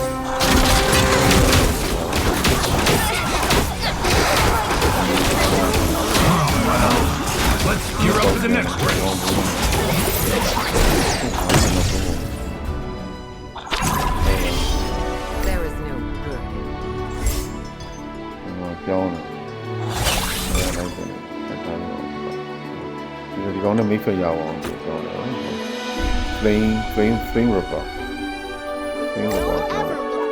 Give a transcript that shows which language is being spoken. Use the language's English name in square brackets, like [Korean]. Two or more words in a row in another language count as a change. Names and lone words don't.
[English] Let's gear up for the next race! There is no good in peace. [Burmese] ပြောင်းတယ်ဒီကောင်နဲ့မိတ်ဖက်ရအောင်ပြောင်းတယ် flame ripper